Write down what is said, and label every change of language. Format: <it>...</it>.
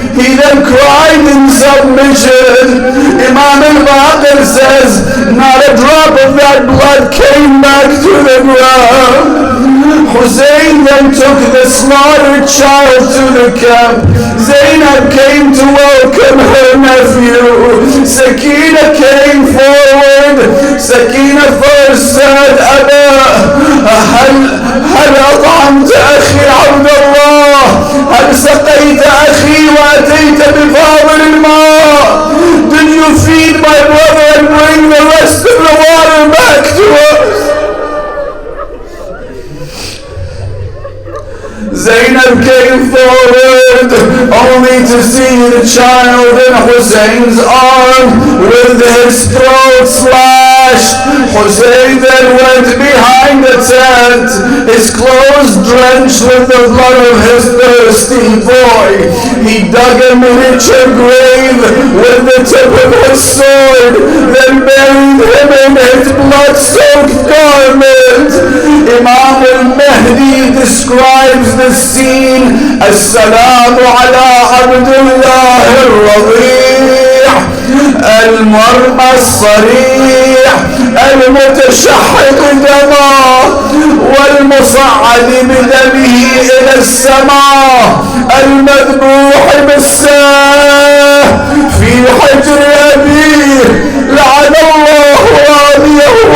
<en>He then cried in submission. Imam al-Baqir says, not a drop of that blood came back to the ground. Hussein then took the slaughtered child to the camp. Zainab came to welcome her nephew. Sakina came forward. Sakina first said,</en> <ar>Abba, هل أطعمت أخي عبد الله؟ هل سقيت أخي وأتيت بفاضل الماء?</ar> <en>Did you feed my brother and bring the rest of the water back to us? Zainab came forward only to see the child in Hussein's arm with his throat slashed. Hussein then went behind the tent, his clothes drenched with the blood of his thirsty boy. He dug a miniature grave with the tip of his sword, then buried him in his blood-soaked garment. Imam al-Mahdi describes the scene.</en> <ar>As-salamu ala Abdullah al-Rabi' al-Marma al-Sarih المتشحط دمه والمصعد بدمه إلى السماء المذبوح بالسيف في حجر أبيه لعن الله راميه</ar>